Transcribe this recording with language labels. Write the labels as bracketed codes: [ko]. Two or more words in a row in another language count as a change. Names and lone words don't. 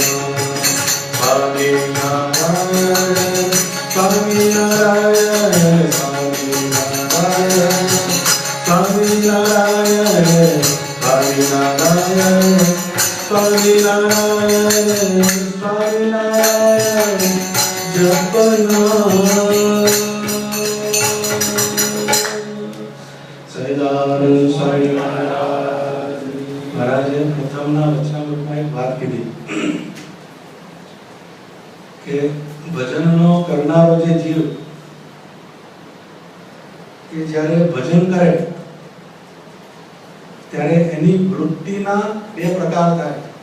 [hi] स्वामी नारायण स्वामी नारायण स्वामी नारायण स्वामी नारायण स्वामी नारायण स्वामी नारायण स्वामी नारायण जपना। [gu] સહજાનંદ સ્વામી મહારાજે પ્રથમના વચનામૃતમાં એક વાત કીધી કે ભજનનો કરનારો જે જીવ કે જ્યારે ભજન કરે ત્યારે એની વૃત્તિના બે પ્રકાર થાય.